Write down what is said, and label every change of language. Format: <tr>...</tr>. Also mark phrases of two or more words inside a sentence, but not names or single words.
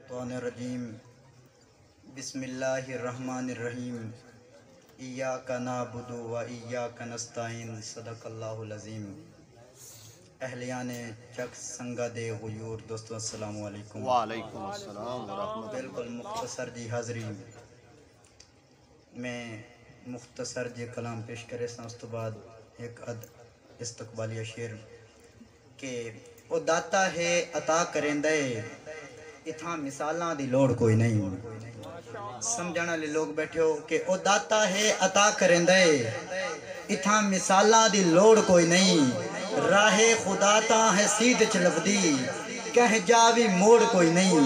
<ar>من الشيطان الرجيم بسم الله الرحمن الرحيم إياك نعبد وإياك نستعين صدق الله العظيم.</ar> <pa>اہلیانِ چک سنگا دے غیور دوستو</pa> <ar>السلام عليكم. وعليكم السلام ورحمة الله.</ar> <pa>بالکل مختصر جی حاضری میں مختصر جیا کلام پیش کراں اس توں بعد اک استقبالیہ شعر کے او داتا اے عطا کریندے ایتھاں مثالاں دی لوڑ کوئی نہیں. سمجھن والے لوک بیٹھے او کہ او داتا اے عطا کریندے ایتھاں مثالاں دی لوڑ کوئی نہیں. راہِ خدا تاں اے سیدھ چ لبھدی کہ جاوی موڑ کوئی نہیں.</pa>